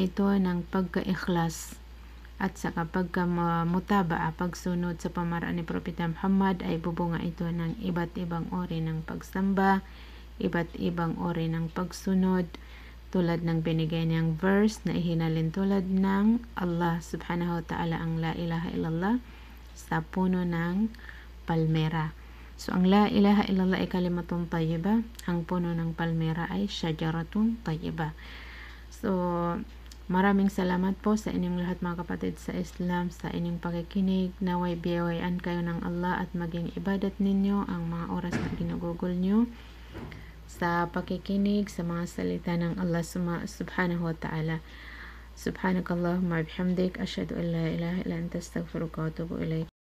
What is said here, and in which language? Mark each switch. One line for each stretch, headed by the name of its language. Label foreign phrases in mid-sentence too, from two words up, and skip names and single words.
Filipino: ito ng pagka-ikhlas at saka pagka-mutabaa, pagsunod sa pamaraan ni Propeta Muhammad, ay bubunga ito ng iba't ibang uri ng pagsamba, iba't ibang uri ng pagsunod, tulad ng binigay niyang verse na ihinalin tulad ng Allah
Arabic: سبحانه وتعالى
Filipino: ang
Arabic: لا إله إلا الله
Filipino: sa puno ng palmera. So, ang
Arabic: لا إله إلا الله
Filipino: ay
Arabic: كلمة طيبة,
Filipino: ang puno ng palmera ay
Arabic: شجرة طيبة.
Filipino: So, maraming salamat po sa inyong lahat mga kapatid sa Islam, sa inyong pakikinig. Naway biyawayan kayo ng Allah at maging ibadat ninyo ang mga oras na ginugugol nyo sa pakikinig sa mga salita ng Allah
Arabic: سبحانه وتعالى. سبحانك اللهم بحمدك أشهد أن لا إله إلا أنت أستغفرك وأتوب إليك.